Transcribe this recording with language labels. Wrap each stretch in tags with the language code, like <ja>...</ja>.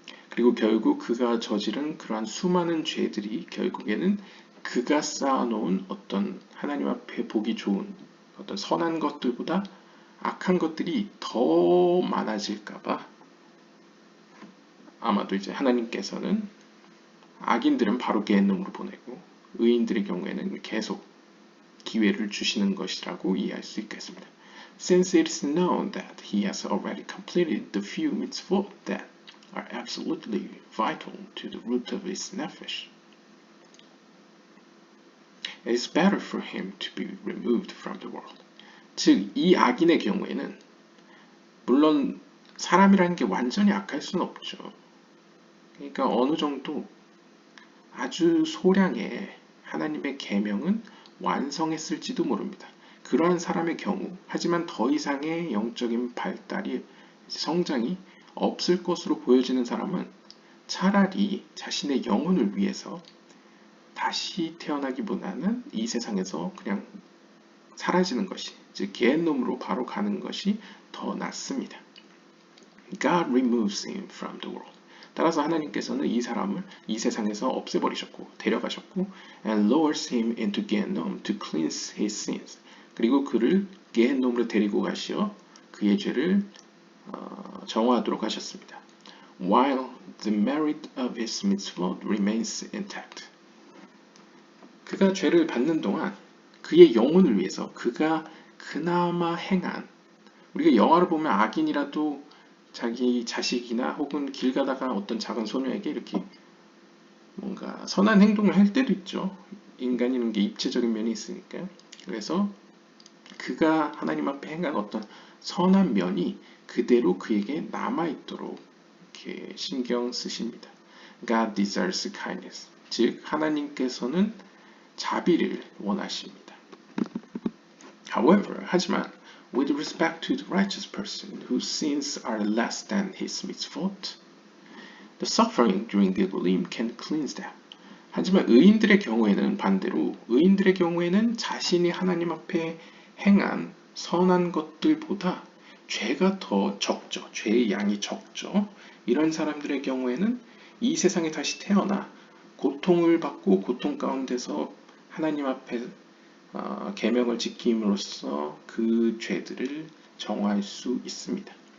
<ko>그리고 결국 그가 저지른 그러한 수많은 죄들이 결국에는 그가 쌓아놓은 어떤 하나님 앞에 보기 좋은 어떤 선한 것들보다 악한 것들이 더 많아질까봐 아마도 이제 하나님께서는 악인들은 바로 게헨놈으로 보내고 의인들의 경우에는 계속 기회를 주시는 것이라고 이해할 수 있겠습니다.</ko> <en>since it is known that he has already completed the few mitzvot that are absolutely vital to the root of his nefesh. It is better for him to be removed from the world.</en> <ko>즉, 이 악인의 경우에는 물론 사람이라는 게 완전히 악할 수는 없죠. 그러니까 어느 정도 아주 소량의 하나님의 계명은 완성했을지도 모릅니다. 그러한 사람의 경우, 하지만 더 이상의 영적인 발달이, 성장이 없을 것으로 보여지는 사람은 차라리 자신의 영혼을 위해서 다시 태어나기보다는 이 세상에서 그냥 사라지는 것이, 즉 게헨놈으로 바로 가는 것이 더 낫습니다.</ko> <en>God removes him from the world.</en> <ko>따라서 하나님께서는 이 사람을 이 세상에서 없애버리셨고 데려가셨고</ko> <en>and lowers him into Gehennom to cleanse his sins.</en> <ko>그리고 그를 게헨놈으로 데리고 가시어 그의 죄를 정화하도록 하셨습니다.</ko> <en>While the merit of his mitzvot remains intact.</en> <ko>그가 죄를 받는 동안 그의 영혼을 위해서 그가 그나마 행한, 우리가 영화를 보면 악인이라도 자기 자식이나 혹은 길 가다가 어떤 작은 소녀에게 이렇게 뭔가 선한 행동을 할 때도 있죠. 인간이라는 게 입체적인 면이 있으니까요. 그래서 그가 하나님 앞에 행한 어떤 선한 면이 그대로 그에게 남아있도록 이렇게 신경 쓰십니다.</ko> <en>God desires kindness.</en> <ko>즉 하나님께서는 자비를 원하십니다.</ko> <en>However,</en> <ko>하지만</ko> <en>with respect to the righteous person whose sins are less than his mitzvot, the suffering during the Gilgulim can cleanse them.</en> <ko>하지만 의인들의 경우에는 반대로 의인들의 경우에는 자신이 하나님 앞에 행한 선한 것들보다 죄가 더 적죠. 죄의 양이 적죠. 이런 사람들의 경우에는 이 세상에 다시 태어나 고통을 받고 고통 가운데서 하나님 앞에 계명을 지킴으로써 그 죄들을 정화할 수 있습니다.</ko>